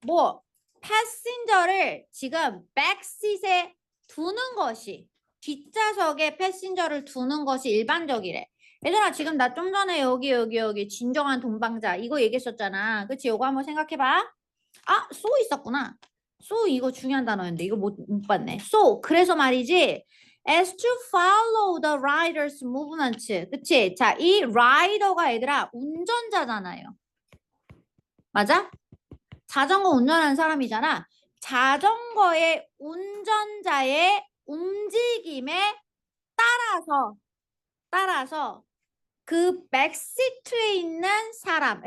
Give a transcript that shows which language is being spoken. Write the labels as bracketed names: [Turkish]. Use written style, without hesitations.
[Korean] 뭐, 패신저를 지금 백시트에 두는 것이, 뒷좌석에 패신저를 두는 것이 일반적이래. 얘들아 지금 나 좀 전에 여기 진정한 돈방자 이거 얘기했었잖아. 그치? 요거 한번 생각해봐. 아, so 있었구나. so 이거 중요한 단어였는데 이거 못 봤네. so 그래서 말이지. [English] as to follow the rider's movement. [Korean] 그치? 자, 이 라이더가 얘들아 운전자잖아요. 맞아? 자전거 운전하는 사람이잖아. 자전거의 운전자의 움직임에 따라서 그 백시트에 있는 사람.